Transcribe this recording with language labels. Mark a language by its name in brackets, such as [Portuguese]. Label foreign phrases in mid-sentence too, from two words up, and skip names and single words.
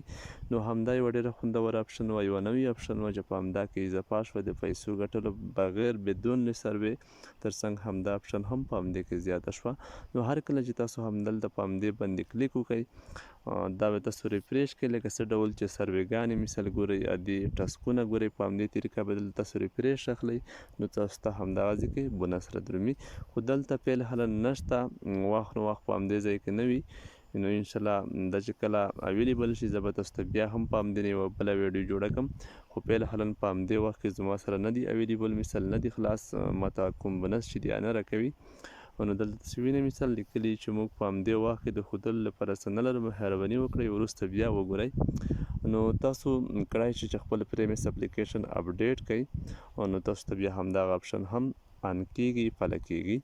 [Pashto] نو همدا یوه ډېره خوندوره اپشن وه یوه نوې اپشن وه چې په همدا کې اضافه شوه د پیسو ګټلو بغیر بدون سروې ترڅنګ همدا اپشن هم په همدې کې زیاته شوه. نو هر کله چې تاسو همدلته په همدې باندې کلیک وکړئ دا به تاسو ریفریش کړئ لکه څه ډول چې سروېګانې مثال ګورئ عادي ټسکونه ګورئ په همدې طریقه به دلته تاسو ریفریش اخلئ نو تاسو ته همدغه ځای کې بونس درومي خو دلته فعل حالا نشته وخت نو وخت په همدې ځای کې نه وي نو انشاءالله دا چې کله اویلیبل شي زه به تاسو ته بیا هم په همدې یوه بله ویډیو جوړه کړم خو فعل حالا په همدې وخت کې زما سره نه دي اویلیبل مثال نه دي خلاص ماته کوم بونس چې دی نه راکوي نو دلته تاسو وینئ مثال لیکلي چې موږ په همدې وخت کې د ښودلو لپاره څه نه لرو مهرباني وکړئ وروسته بیا وګورئ. نو تاسو کړای شئ چې خپل پریمس اپلیکیشن اپډیټ کړئ نو تاسو ته بیا همدغه اپشن هم آن کیږي پله کیږي.